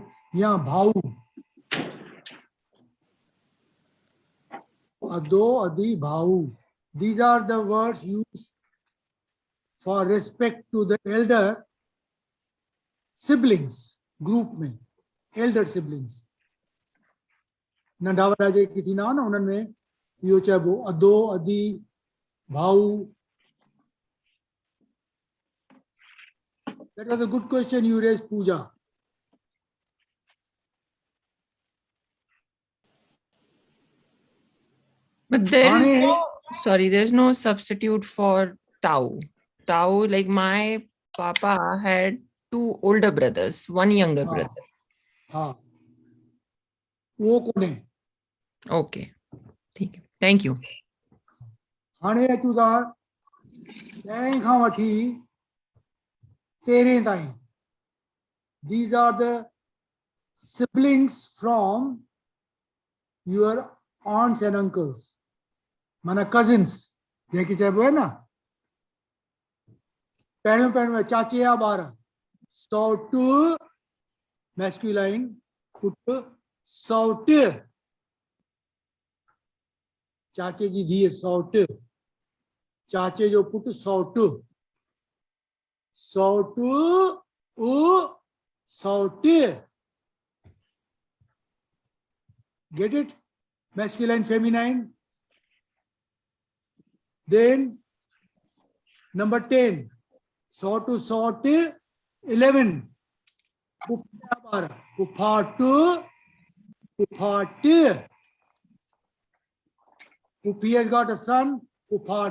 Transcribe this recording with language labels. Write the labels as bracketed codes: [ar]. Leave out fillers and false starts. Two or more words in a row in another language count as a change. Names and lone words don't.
[sd] Yeah, Bhau. Addo, Adi, Bhau. [en] These are the words used for respect to the elder siblings, group में, elder siblings. [sd] नंढा वॾा जेके थींदा हुआ न, उन्हनि में इहो चइबो अदो, अदी, भाऊ. [en] That was a good question you raised, Pooja. But there's no substitute for Tau. Tau, like my papa had 2 older brothers, 1 younger [sd] हाँ, [en] brother. [sd] हाँ, वो कोने [hi] Okay. ठीक है. [en] Thank you. [sd] हाणे अचूं था 10 खां वठी 13 ताईं. [en] These are the siblings from your aunts and uncles. [sd] माना cousins जंहिंखे चइबो आहे न. पहिरियों चाचे जा ॿार सौट masculine पुट सौट चाचे जी धीअ सौट चाचे जो पुट सौट सौट सौट. [en] Get it? Masculine, feminine. Then number 10 sort 11 Puphat Pupi has got a son Puphat.